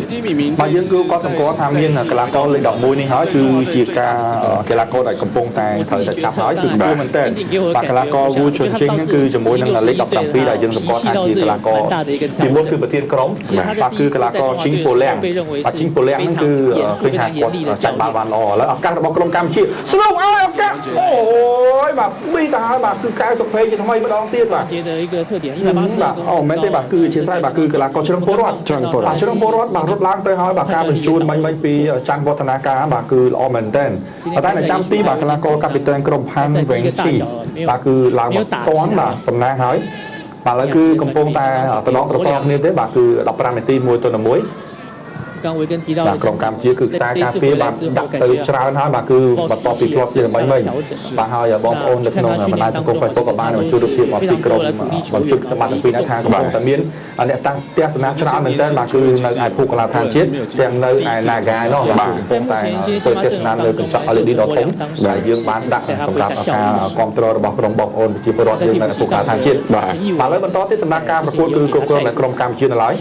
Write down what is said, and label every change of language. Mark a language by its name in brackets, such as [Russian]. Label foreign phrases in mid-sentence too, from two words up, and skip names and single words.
[Khmer] បាទយើងគឺគាត់សម្គាល់ថាមានកីឡាករលេខ11នេះហើយគឺជាការកីឡាករដែលកំពុងតែត្រូវតែចាប់ហើយគឺគួរមែនតើបាទកីឡាករ Wu Chunqing ហ្នឹងគឺជាមួយនឹងលេខ17ដែលយើងសម្គាល់ថាជាកីឡាករទី1គឺប្រធានក្រុមបាទគឺកីឡាករជីងប៉ូលៀងបាទជីងប៉ូលៀងហ្នឹងគឺឃើញថាគាត់ចាច់បាល់បានល្អឥឡូវឱកាសរបស់ក្រុមកម្ពុជាស្រូបឲ្យឱកាសអូយបាទមីទៅហើយបាទគឺកៅសុភេងជាថ្មីម្ដងទៀតបាទ [Chinese] 的一个特点，180 [Khmer] អូមែនទេបាទគឺជាស្រ័យបាទគឺកីឡាករច្រឹងពលរដ្ឋបាទរត់ឡើងទៅហើយបាទការបញ្ជូនបាញ់ពីច័ន្ទវឌ្ឍនាការបាទគឺល្អមែនទែនតែនៅចាំទីបាទកីឡាករកាពីតែនក្រុមផាន់វែងឈីបាទគឺឡើងមកតាន់បាទសំណាងហើយបាទឥឡូវគឺកំពុងតែតំណត្រសគ្នាទេបាទគឺ15នាទី1ទៅ1 [Chinese] 刚维根提到 [Khmer] ក្រុមកម្ពុជាគឺខ្សែការពារបាទដាក់ទៅច្រើនហើយបាទគឺបន្ទាប់ពី plus ជា3មិញបាទហើយបងប្អូននៅក្នុងបណ្ដាញសង្គម Facebook ក៏បានជួយរូបភាពមកពីក្រុមបញ្ជូនសម្បត្តិពីថាកំពុងតែមានអ្នកតាំងទស្សនាច្រើនមែនទែនបាទគឺនៅឯភូកន្លងឋានជាតិទាំងនៅឯ Naga នោះបាទកំពុងតែធ្វើទស្សនាលើកញ្ចក់ LED ដ៏ធំដែលយើងបានដាក់សម្រាប់ការគ្រប់គ្រងរបស់ក្រុមបងប្អូនប្រជាពលរដ្ឋយើងនៅភូកន្លងឋានជាតិបាទឥឡូវបន្តទៀតសម្រាប់ការប្រកួតគឺគ្រប់គ្រងនៅក្រុមកម្ពុជានៅឡើយ